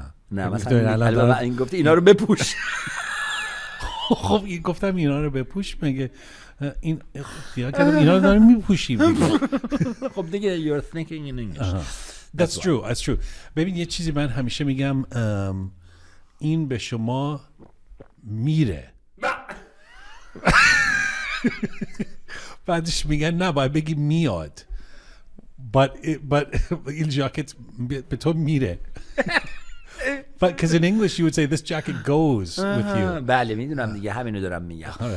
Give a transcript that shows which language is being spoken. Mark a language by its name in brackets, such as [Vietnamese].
[Persian] نه مثلا این گفتی اینا رو بپوش. خب این گفتم اینا رو بپوش، مگه اینا رو داریم میپوشیم. خب دیگه [English] you're thinking in English. That's true. [Persian] ببین یه چیزی من همیشه میگم، این به شما میره. بعدش میگن نه باید بگی میاد. But این جاکت به تو میره. [English] But because in English you would say this jacket goes with you. [Persian] بله میدونم دیگه همینو دارم میگم.